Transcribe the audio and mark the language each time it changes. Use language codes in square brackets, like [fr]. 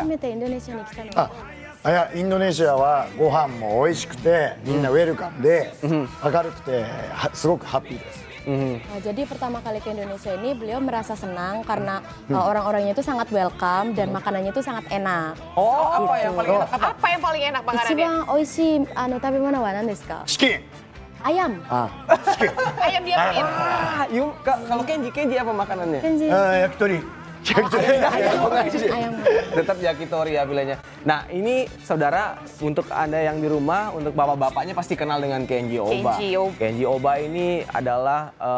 [ja] 初めてインドネシアに来たの。いや、インドネシアはご飯も美味しくて、みんなウェルカムで、明るくて、すごくハッピーです。 [id] Jadi pertama kali ke Indonesia ini beliau merasa senang karena orang-orangnya itu sangat welcome dan makanannya itu sangat enak. Oh, apa yang paling enak? Apa yang paling enak makanannya? [ja] 一番美味しい食べ物は何ですか？チキン。 [id] Ayam. [ja] チキン。 [id] Ayam diapain? Kalau Kenji apa makanannya? Kenji. [ja] 焼き鳥。焼き鳥。 [id] Ayam. Tetap yakitori ya bilangnya. Nah ini saudara, untuk Anda yang di rumah, untuk bapak-bapaknya pasti kenal dengan Kenji Oba. Kenji Oba. Kenji Oba ini adalah